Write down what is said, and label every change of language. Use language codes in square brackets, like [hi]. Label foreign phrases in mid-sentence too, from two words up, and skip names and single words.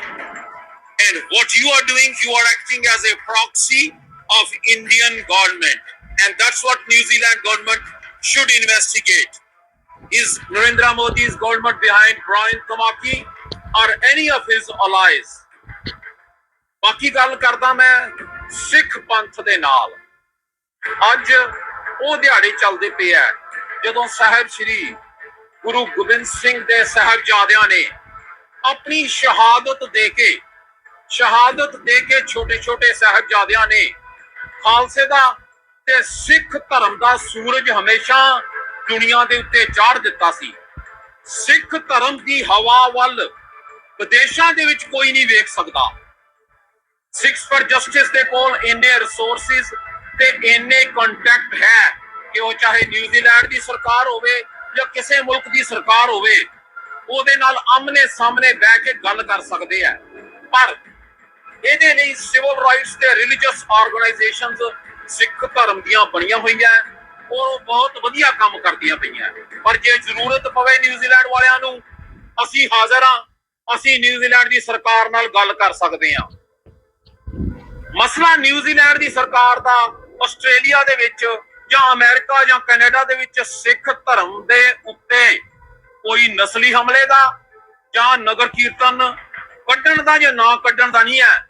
[en] And what you are doing, you are acting as a proxy of Indian government. And that's what New Zealand government should investigate. Is Narendra Modi's government behind Brian Thamaki or any of his allies? [pa] ਬਾਕੀ ਗੱਲ ਕਰਦਾ ਮੈਂ ਸਿੱਖ ਪੰਥ ਦੇ ਨਾਲ। ਅੱਜ ਉਹ ਦਿਹਾੜੇ ਚੱਲਦੇ ਪਏ ਹੈ ਜਦੋਂ ਸਾਹਿਬ ਸ੍ਰੀ ਗੁਰੂ ਗੋਬਿੰਦ ਸਿੰਘ ਦੇ ਸਾਹਿਬਜ਼ਾਦਿਆਂ ਨੇ ਆਪਣੀ ਸ਼ਹਾਦਤ ਦੇ ਕੇ ਛੋਟੇ ਛੋਟੇ ਸਾਹਿਬਜ਼ਾਦਿਆਂ ਨੇ ਖ਼ਾਲਸੇ ਦਾ ਤੇ ਸਿੱਖ ਧਰਮ ਦਾ ਸੂਰਜ ਹਮੇਸ਼ਾ ਦੁਨੀਆ ਦੇ ਉੱਤੇ ਚਾੜ੍ਹ ਦਿੱਤਾ ਸੀ। ਸਿੱਖ ਧਰਮ ਕੀ ਹਵਾ ਵੱਲ ਵਿਦੇਸ਼ਾਂ ਦੇ ਵਿੱਚ ਕੋਈ ਨਹੀਂ ਵੇਖ ਸਕਦਾ। ਸਿਕਸ ਫ਼ਾਰ ਜਸਟਿਸ ਦੇ ਕੋਲ ਇੰਨੇ ਰਿਸੋਰਸਿਜ਼ ਤੇ ਇੰਨੇ ਕਾਂਟੈਕਟ ਹੈ ਕਿ ਉਹ ਚਾਹੇ ਨਿਊਜ਼ੀਲੈਂਡ ਕੀ ਸਰਕਾਰ ਹੋਵੇ ਯਾ ਕਿਸੀ ਮੁਲਕ ਕੀ ਸਰਕਾਰ ਹੋਵੇ, ਓਹਦੇ ਨਾਲ ਆਮ੍ਹਣੇ ਸਾਹਮਣੇ ਬੈਠ ਕੇ ਗੱਲ ਕਰ ਸਕਤੇ ਹੈਂ। ਪਰ ਇਹਦੇ ਲਈ [en] civil rights [pa] ਤੇ [en] religious organisations [pa] ਸਿੱਖ ਧਰਮ ਦੀਆਂ ਬਣੀਆਂ ਹੋਈਆਂ, ਉਹ ਬਹੁਤ ਵਧੀਆ ਕੰਮ ਕਰਦੀਆਂ ਪਈਆਂ। ਪਰ ਜੇ ਜ਼ਰੂਰਤ ਪਵੇ ਨਿਊਜ਼ੀਲੈਂਡ ਵਾਲਿਆਂ ਨੂੰ, ਅਸੀਂ ਹਾਜ਼ਰ ਹਾਂ, ਅਸੀਂ ਨਿਊਜ਼ੀਲੈਂਡ ਦੀ ਸਰਕਾਰ ਨਾਲ ਗੱਲ ਕਰ ਸਕਦੇ ਹਾਂ। ਮਸਲਾ ਨਿਊਜ਼ੀਲੈਂਡ ਦੀ ਸਰਕਾਰ ਦਾ ਆਸਟ੍ਰੇਲੀਆ ਦੇ ਵਿੱਚ ਜਾਂ ਅਮਰੀਕਾ ਜਾਂ ਕੈਨੇਡਾ ਦੇ ਵਿੱਚ ਸਿੱਖ ਧਰਮ ਦੇ ਉੱਤੇ ਕੋਈ ਨਸਲੀ ਹਮਲੇ ਦਾ ਜਾਂ ਨਗਰ ਕੀਰਤਨ ਕੱਢਣ ਦਾ ਜਾਂ ਨਾ ਕੱਢਣ ਦਾ ਨਹੀਂ ਹੈ।